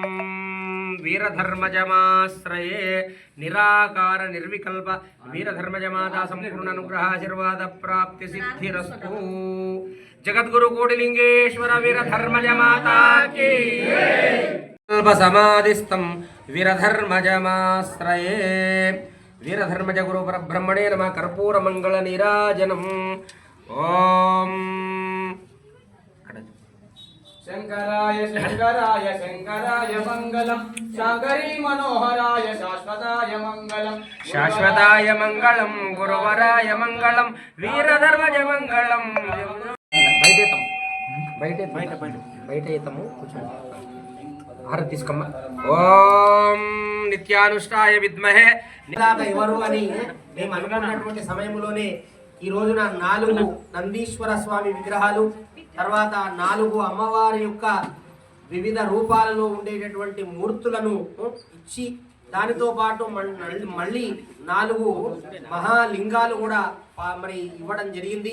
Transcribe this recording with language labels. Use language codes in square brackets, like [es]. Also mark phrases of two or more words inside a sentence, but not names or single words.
[sa] वीरधर्मजमाश्रये निराकार निर्विकल्प वीरधर्मजमाता संपूर्ण अनुग्रह आशीर्वाद प्राप्ति सिद्धिरस्तु जगद्गुरु कोटिलिंगेश्वर वीरधर्मजमाता की समाधिस्थं वीरधर्मजमाश्रये वीरधर्मज गुरु परब्रह्मणे नमः कर्पूर मंगल नीराजनम् ओम शंकराय शंकराय शंकराय मंगलम शाकरी मनोहराय शाश्वताय मंगलम शाश्वताय मंगलम गुरुवराय मंगलम वीरधर्मज मंगलम [te] బయటేతము హారతి తీసుకోమ్మ [sa] ఓం నిత్యానుష్ఠాయ విద్మహే [te] ఎవరు అని మేము అనుకున్నటువంటి సమయంలోనే ఈ రోజున 4 నందీశ్వర స్వామి విగ్రహాలు తర్వాత 4 అమ్మవారి యొక్క వివిధ రూపాలలో ఉండేటటువంటి మూర్తులను ఇచ్చి దానితో పాటు మళ్ళీ 4 మహాలింగాలు కూడా మరి ఇవ్వడం జరిగింది.